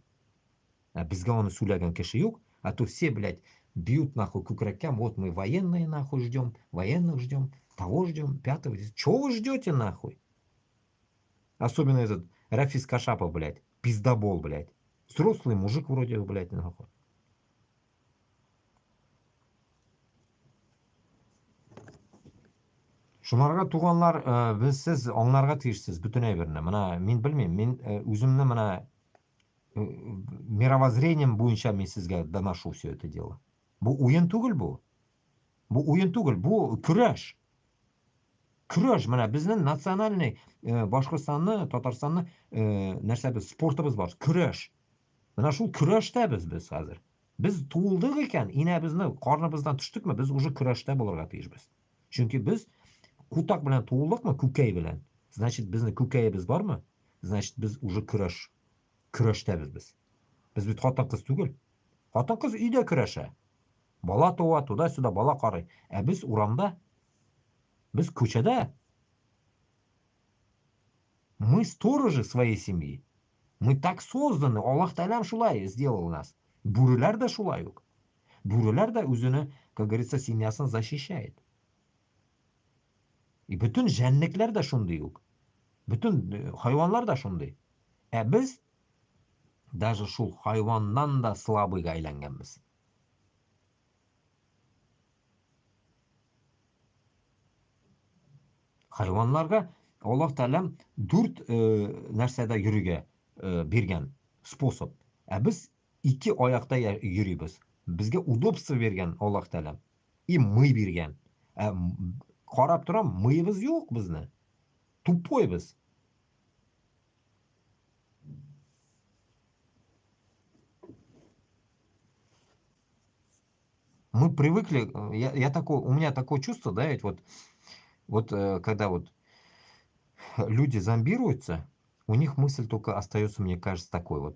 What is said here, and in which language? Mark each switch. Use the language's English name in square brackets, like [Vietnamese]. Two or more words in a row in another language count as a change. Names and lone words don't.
[Russian] А без говна Суляган Кешиюк, а то все, блядь, бьют нахуй кукракям. Вот мы военные нахуй ждем, военных ждем, того ждем, пятого. Чего вы ждете нахуй? Особенно этот Рафис Кашапов, блядь, пиздобол, блядь. Взрослый мужик вроде, блядь, нахуй. [Tatar] Шуларга туганлар, сіз аңларга тиешсез бүтүн әйберне. Мына мен белмим, мен үземне мына мировоззрением буенча мен сезгә [Russian] доношу все это дело. [Tatar] Бу уен түгел бу. Бу уен түгел, бу көрәш. Көрәш, менә безнең национальный Башкортстанны, Татарстанны нәрсәбез, спортыбыз бар, көрәш. Менә шул көрәштәбез без хәзер. Без тулдык икән, инәбезне карныбыздан төштекме, без уже көрәштә булырга тиешбез. Чөнки без кутак белән тулдыкмы, күкәй белән. Значит, безнең күкәебез бармы? Значит, без уже көрәштәбез без. Без бит хатын-кыз түгел. Хатын-кыз өйдә көрәшә. Бала туа, туда-сюда бала карый. Ә без урамда, без күчәдә. [Russian] Мы сторожи своей семьи. Мы так созданы. [Tatar] Аллах Тәалам шулай [Russian] сделал нас. [Tatar] Бүреләр дә шулай ук. Бүреләр дә үзене, [Russian] как говорится, семьясын защищает. [Tatar] И bütün жәнлекләр дә шундый ук. Bütün хайванлар да шундый. Ә без даже шул хайваннан да слабыйга әйләнгәнбез. Хайванларга Аллах Тәалам 4 нәрсәдә йөрүгә биргән способ. Ә без 2 аякта йөрибез. Безгә удобство биргән Аллах Тәалам. И мый биргән. Карап торам, мыебыз юк безне. Тупойбыз. [Russian] Мы привыкли, у меня такое чувство, да, ведь вот когда вот люди зомбируются, у них мысль только остается, мне кажется, такой вот.